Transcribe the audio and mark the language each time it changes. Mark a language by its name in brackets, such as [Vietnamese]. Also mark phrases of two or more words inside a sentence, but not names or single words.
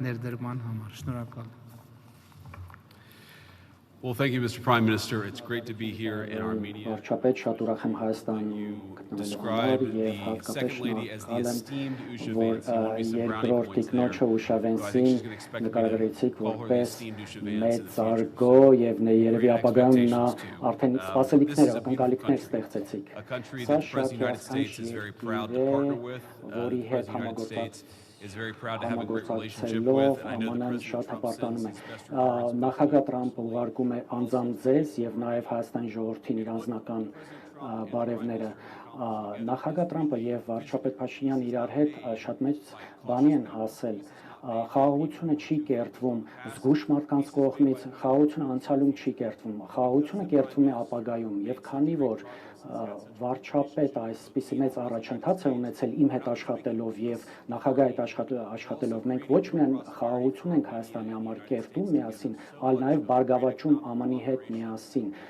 [Armenian] ներդրման համար։ Շնորհակալ եմ։ [English] Well, thank you, Mr. Prime Minister. It's great to be here in Armenia. [Armenian] Վարչապետ, շատ ուրախ եմ Հայաստանում գտնվելու համար եւ հատկապես շնորհակալ եմ, որ երկրորդ տիկնոջը Ուշավենցին նկարագրեցիք որպես մեծարգո եւ երևի ապագայում նա արդեն սպասելիքներ, ակնկալիքներ ստեղծեցիք։ Սա շատ հրաշալի է, որի հետ համագործակցություն [English] is very proud to have a great relationship with, and I know the president is best regards. [Armenian] Նախագահ Տրամփը ուղարկում է անձամբ ձեզ եւ նաեւ Հայաստանի ժողովրդին իր անձնական բարևները։ Նախագահ Տրամփը եւ վարչապետ Փաշինյանը իրար հետ շատ մեծ բանի են հասել։ Խաղաղությունը չի կերտվում զգուշ մարդկանց կողմից, խաղաղությունը անցյալում չի կերտվում, խաղաղությունը կերտվում է ապագայում եւ քանի որ վարչապետ այսպիսի մեծ առաջընթաց է ունեցել իմ հետ աշխատելով եւ նախագահի հետ աշխատելով մենք ոչ միայն խաղաղություն ենք Հայաստանի համար կերտում միասին, այլ նաեւ բարգավաճում ԱՄՆ-ի հետ միասին։